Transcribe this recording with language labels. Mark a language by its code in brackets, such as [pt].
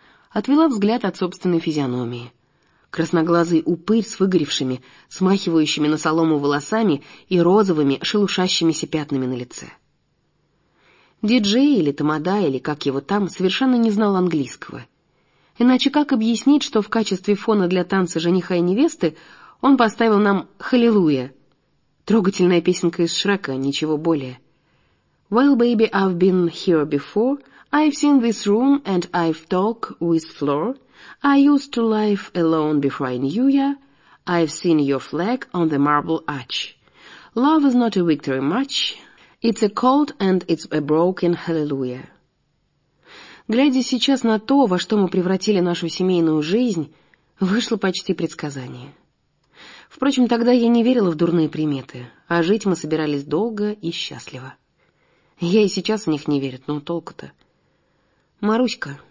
[ru] Отвела взгляд от собственной физиономии. Красноглазый упырь с выгоревшими, смахивающими на солому волосами и розовыми, шелушащимися пятнами на лице. Диджей или тамада, или как его там, совершенно не знал английского. Иначе как объяснить, что в качестве фона для танца жениха и невесты он поставил нам «Халилуя»? Трогательная песенка из Шрека, ничего более. [en] «Well, baby, I've been here before. I've seen this room and I've talked with floor. I used to live alone before I knew ya. I've seen your flag on the marble arch. Love is not a victory march. It's a cold and it's a broken hallelujah». [ru] Глядя сейчас на то, во что мы превратили нашу семейную жизнь, вышло почти предсказание. Впрочем, тогда я не верила в дурные приметы, а жить мы собирались долго и счастливо. Я и сейчас в них не верю, но толку-то. «Маруська!»